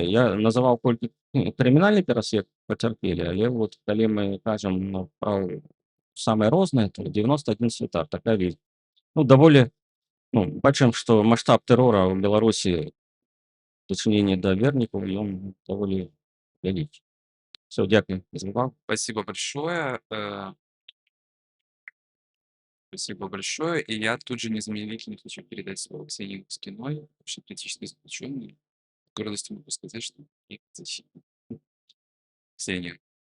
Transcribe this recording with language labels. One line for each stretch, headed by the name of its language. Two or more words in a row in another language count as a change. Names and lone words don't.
Belarusian: Я называў колькі крымінальны пераслед пацярпелі, але вот калі мы кажам ну, пра самыя розныя, то 91 святар, такая лічба. Ну, даволі ну, бачым, што маштаб тэрора ў Беларусі дачыненне да вернікаў ён даволі вялікі.
Ukrainian: Все, дякую за увагу.
Russian: Спасибо большое. Спасибо большое. И я тут же незамедлительно хочу передать слово Ксении Лускиной, вообще политической заключенной. С гордостью могу сказать, что их защитник. Ксения.